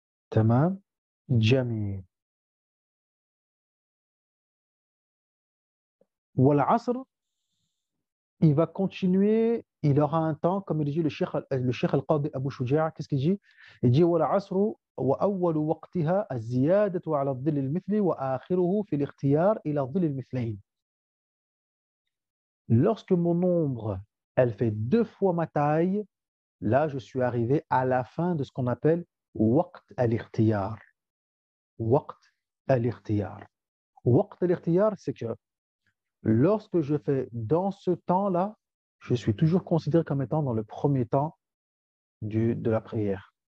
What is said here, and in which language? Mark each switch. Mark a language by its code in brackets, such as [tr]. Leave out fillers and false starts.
[ar] Tamam, jamil. [fr] Wal asr, il va continuer, il aura un temps, comme il dit le Cheikh Al-Qadi Abu Shuja'a, qu'est-ce qu'il dit? Il dit [ar] wal asr وأول وقتها الزيادة على الظل المثلي وآخره في الاختيار إلى الظل المثلين. [fr] Lorsque mon ombre, elle fait 2 fois ma taille, là, je suis arrivé à la fin de ce qu'on appelle waqt al-ikhtiyar. Waqt al-ikhtiyar. Waqt al-ikhtiyar, c'est que lorsque je fais dans ce temps-là, je suis toujours considéré comme étant dans le premier temps de la prière.